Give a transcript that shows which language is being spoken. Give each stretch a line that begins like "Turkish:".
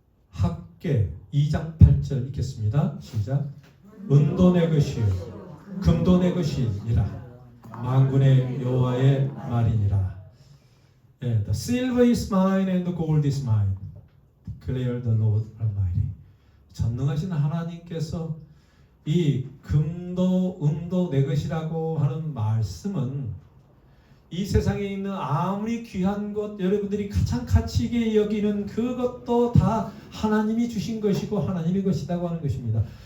Korean: 학계 2장 8절 읽겠습니다. 시작. 은도 내 것이요 금도 내 것이니라. 만군의 여호와의 말이니라.
English: The silver is mine and the gold is mine. Declare the Lord Almighty.
Korean: 전능하신 하나님께서 이 금도 은도 내 것이라고 하는 말씀은 이 세상에 있는 아무리 귀한 것, 여러분들이 가장 가치 있게 여기는 그것도 다 하나님이 주신 것이고 하나님의 것이라고 하는 것입니다.